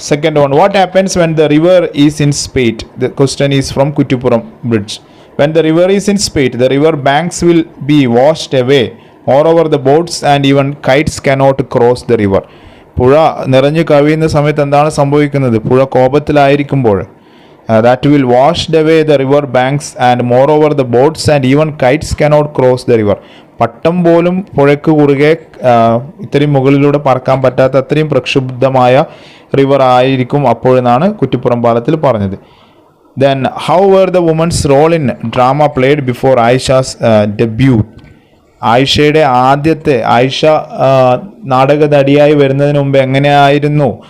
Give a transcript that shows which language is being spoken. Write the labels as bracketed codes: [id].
[en] Second one, what happens when the river is in spate? The question is from Kuttipuram Bridge. When the river is in spate, the river banks will be washed away. Moreover, the boats and even kites cannot cross the river. [ml] പുഴ നിറഞ്ഞു കവിയുന്ന സമയത്ത് എന്താണ് സംഭവിക്കുന്നത്? പുഴ കോപത്തിലായിരിക്കുമ്പോൾ [en] that will wash away the river banks, and moreover the boats and even kites cannot cross the river. [ml] പട്ടം പോലും പുഴയ്ക്ക് കുറുകെ ഇത്രയും മുകളിലൂടെ പറക്കാൻ പറ്റാത്ത അത്രയും പ്രക്ഷുബ്ധമായ റിവർ ആയിരിക്കും അപ്പോഴെന്നാണ് കുറ്റിപ്പുറം പാലത്തിൽ പറഞ്ഞത്. [en] Then how were the women's role in drama played before Aisha's debut? [ml] ആയിഷയുടെ ആയിഷ നാടക നടിയായി വരുന്നതിന് മുമ്പ് എങ്ങനെയായിരുന്നു?